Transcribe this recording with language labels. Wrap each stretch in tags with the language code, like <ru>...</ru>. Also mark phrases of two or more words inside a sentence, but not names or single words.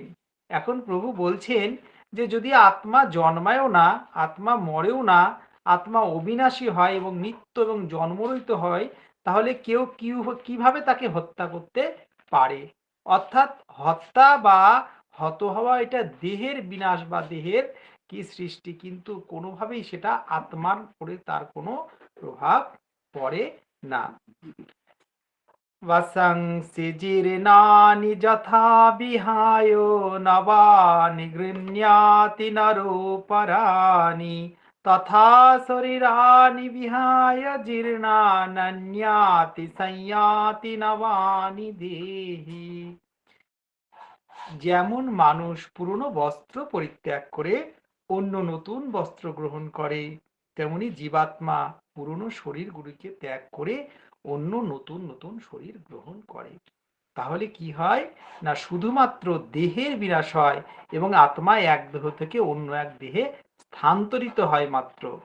<bn>এখন প্রভু বলছেন যে যদি আত্মা জন্মায়ও না, আত্মা মরেও না, আত্মা অবিনাশী হয় এবং নিত্য এবং জন্মরহিত হয়, তাহলে কেউ কিভাবে তাকে হত্যা করতে পারে? অর্থাৎ হত্যা বা হত হওয়া এটা দেহের বিনাশ বা দেহের কি সৃষ্টি, কিন্তু কোনোভাবেই সেটা আত্মার উপরে তার কোনো প্রভাব পড়ে না।</bn> <sa>वसंसि जीर्णानि यथा विहाय नवानि गृह्णाति नरोपराणि तथा शरीराणि विहाय जीर्णान्याति संयाति नवानि देहि।</sa> <bn>যেমন মানুষ পুরনো বস্ত্র পরিত্যাগ করে অন্য নতুন বস্ত্র গ্রহণ করে, তেমনি জীবাত্মা পুরনো শরীরগুলিকে ত্যাগ করে অন্য নতুন নতুন শরীর গ্রহণ করে। তাহলে কি হয় না, শুধুমাত্র দেহের বিনাশ হয় এবং আত্মা এক দেহ থেকে অন্য এক দেহে স্থানান্তরিত হয় মাত্র।</bn>